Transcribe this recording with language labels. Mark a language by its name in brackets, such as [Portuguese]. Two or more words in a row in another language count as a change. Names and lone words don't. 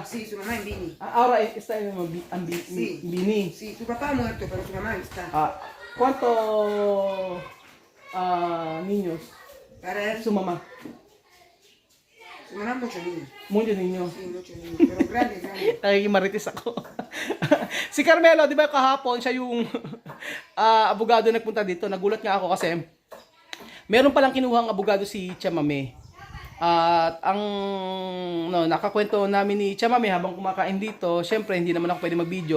[Spanish] Sí, su mamá en Bini. Ahora está en Sí. Bini. Sí, tu papá ha muerto, pero tu mamá está. ¿Cuántos niños? Para él, Su mamá. su mamá muchos niños. Muchos niños. Sí, muchos niños, pero grandes, grandes. [Filipino] Nakikimarites ako. Si Carmelo, di ba kahapon, siya yung abogado nagpunta dito. Nagulat nga ako kasi meron palang kinuhang abogado si Chamame. At ang nakakwento namin ni Chamame habang kumakain dito, syempre hindi naman ako pwede mag-video.